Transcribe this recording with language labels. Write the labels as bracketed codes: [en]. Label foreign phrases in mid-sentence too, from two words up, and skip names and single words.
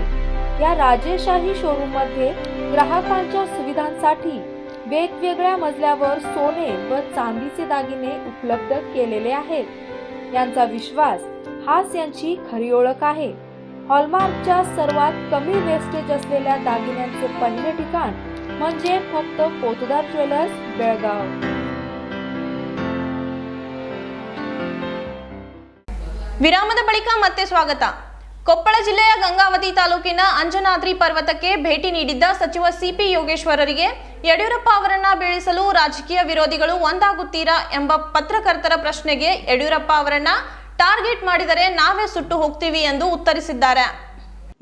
[mr] या राजेशाही शोरूम मध्ये ग्राहकांच्या सुविधांसाठी वेगवेगळ्या मजल्यावर सोने व चांदीचे दागिने उपलब्ध केलेले आहेत. यांचा विश्वास हाच यांची खरी ओळख आहे. हॉलमार्कच्या सर्वात कमी वेस्टेज असलेल्या दागिन्यांचे पहिले ठिकाण म्हणजे फक्त पोतदार ज्वेलर्स, बेळगाव. [kn] ವಿರಾಮದ ಬಳಿಕ ಮತ್ತೆ ಸ್ವಾಗತ. ಕೊಪ್ಪಳ ಜಿಲ್ಲೆಯ ಗಂಗಾವತಿ ತಾಲೂಕಿನ ಅಂಜನಾದ್ರಿ ಪರ್ವತಕ್ಕೆ ಭೇಟಿ ನೀಡಿದ್ದ ಸಚಿವ ಸಿಪಿ ಯೋಗೇಶ್ವರರಿಗೆ ಯಡಿಯೂರಪ್ಪ ಅವರನ್ನ ಬೀಳಿಸಲು ರಾಜಕೀಯ ವಿರೋಧಿಗಳು ಒಂದಾಗುತ್ತೀರಾ ಎಂಬ ಪತ್ರಕರ್ತರ ಪ್ರಶ್ನೆಗೆ ಯಡಿಯೂರಪ್ಪ ಅವರನ್ನ ಟಾರ್ಗೆಟ್ ಮಾಡಿದರೆ ನಾವೇ ಸುಟ್ಟು ಹೋಗ್ತೀವಿ ಎಂದು ಉತ್ತರಿಸಿದ್ದಾರೆ.